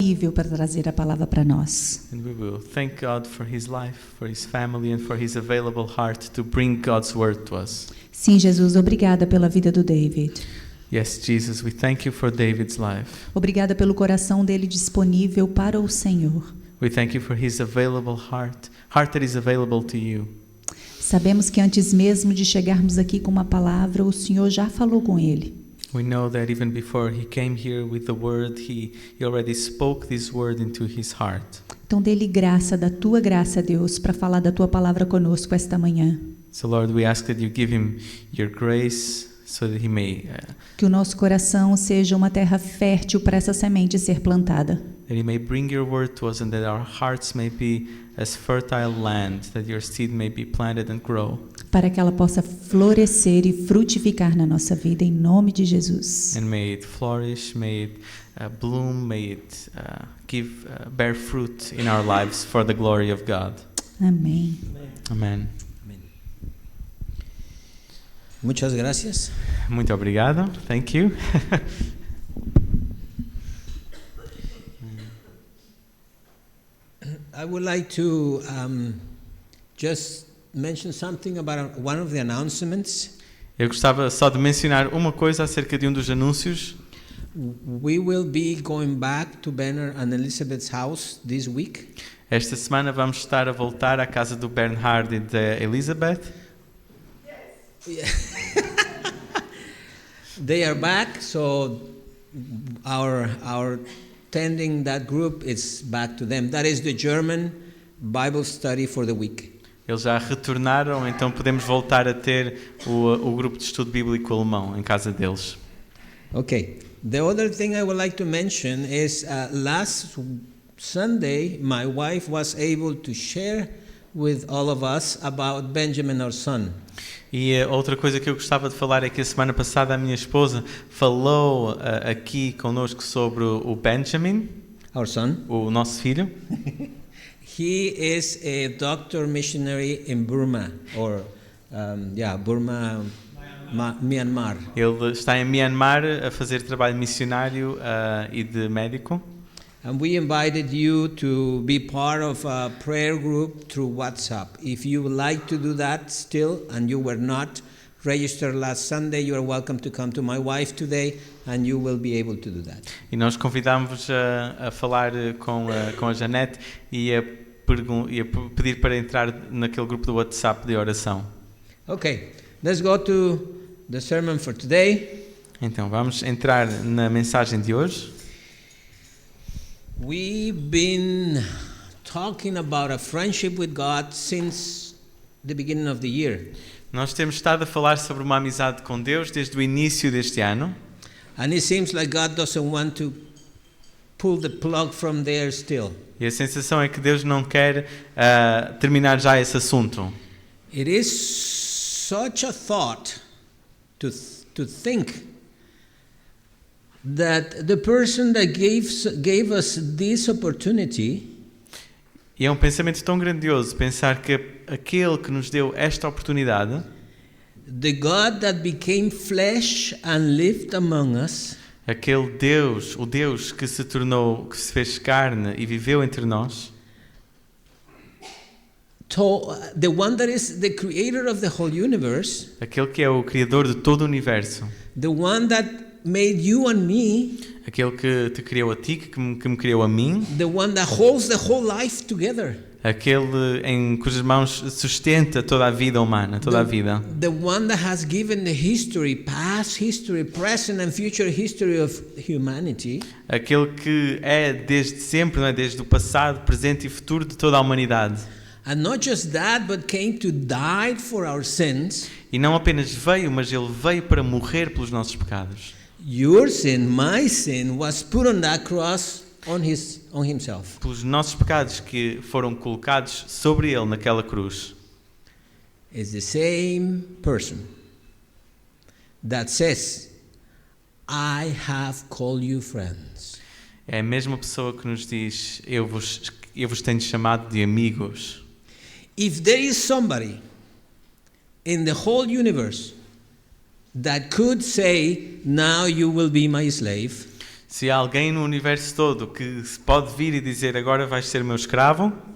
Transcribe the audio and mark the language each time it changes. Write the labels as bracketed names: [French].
[Portuguese] disponível para trazer a palavra para nós. [English] And we will thank God for his life, for his family, and for his available heart to bring God's word to us. [Portuguese] Sim, Jesus, obrigada pela vida do David. [English] Yes, Jesus, we thank you for David's life. [Portuguese] Obrigada pelo coração dele disponível para o Senhor. [English] We thank you for his available heart that is available to you. [Portuguese] Sabemos que antes mesmo de chegarmos aqui com uma palavra, o Senhor já falou com ele. [English] We know that even before he came here with the word, he already spoke this word into his heart. [Portuguese] Então dê-lhe graça, da tua graça, Deus, para falar da tua palavra conosco esta manhã. [English] So Lord, we ask that you give him your grace so that he may [Portuguese] Que o nosso coração seja uma terra fértil para essa semente ser plantada. [English] that he may bring your word to us, and that our hearts may be as fertile land, that your seed may be planted and grow. [Portuguese] Para que ela possa florescer e frutificar na nossa vida, em nome de Jesus. [English] And may it flourish, may it bloom, may it bear fruit in our lives for the glory of God. [Portuguese] Amém. [English] Amen. [Spanish] Muchas gracias. [Portuguese] Muito obrigado. [English] Thank you. I would like to just mention something about one of the announcements. [Portuguese] Eu gostava só de mencionar uma coisa acerca de um dos anúncios. [English] We will be going back to Banner and Elizabeth's house this week. [Portuguese] Esta semana vamos estar a voltar à casa do Bernhard e da Elizabeth. [English] They are back, so our tending that group is back to them. That is the German Bible study for the week. [Portuguese] Eles já retornaram, então podemos voltar a ter o grupo de estudo bíblico alemão em casa deles. [English] Okay. The other thing I would like to mention is last Sunday, my wife was able to share with all of us about Benjamin, our son. [Portuguese] E outra coisa que eu gostava de falar é que a semana passada a minha esposa falou aqui conosco sobre o Benjamin, [English] Our son. [Portuguese] o nosso filho. [English] He is a doctor missionary in Burma, or Burma, Myanmar. [Portuguese] Ele está em Myanmar a fazer trabalho missionário e de médico. [English] And we invited you to be part of a prayer group through WhatsApp. If you would like to do that still and you were not registered last Sunday, you are welcome to come to my wife today and you will be able to do that. [Portuguese] E nós convidámos-vos a falar com a Janete e a pedir para entrar naquele grupo do WhatsApp de oração. [English] Okay, let's go to the sermon for today. [Portuguese] Então vamos entrar na mensagem de hoje. [English] We've been talking about a friendship with God since the beginning of the year. [Portuguese] Nós temos estado a falar sobre uma amizade com Deus desde o início deste ano. [English] And it seems like God doesn't want to pull the plug from there still. [Portuguese] E a sensação é que Deus não quer terminar já esse assunto. [English] It is such a thought to think that the person that gave us this opportunity [Portuguese] E é um pensamento tão grandioso pensar que aquele que nos deu esta oportunidade, [English] the God that became flesh and lived among us, [Portuguese] aquele Deus, o Deus que se fez carne e viveu entre nós, [English] the one that is the creator of the whole universe, [Portuguese] aquele que é o criador de todo o universo, [English] the one that made you and me, [Portuguese] aquele que te criou a ti, que me criou a mim, [English] the one that holds the whole life together, [Portuguese] aquele em cujas mãos sustenta toda a vida humana, toda a vida. [English] the one that has given the history, past history, present and future history of humanity, [Portuguese] Aquele que é desde sempre, não é? Desde o passado, presente e futuro de toda a humanidade. [English] and not just that, but came to die for our sins. [Portuguese] E não apenas veio, mas ele veio para morrer pelos nossos pecados. [English] Your sin, my sin, was put on that cross on himself. [Portuguese] Pelos nossos pecados que foram colocados sobre ele naquela cruz. [English] It's the same person that says, I have called you friends. [Portuguese] É a mesma pessoa que nos diz, eu vos tenho chamado de amigos. [English] If there is somebody in the whole universe that could say, now you will be my slave, [Portuguese] Se há alguém no universo todo que se pode vir e dizer agora vais ser meu escravo,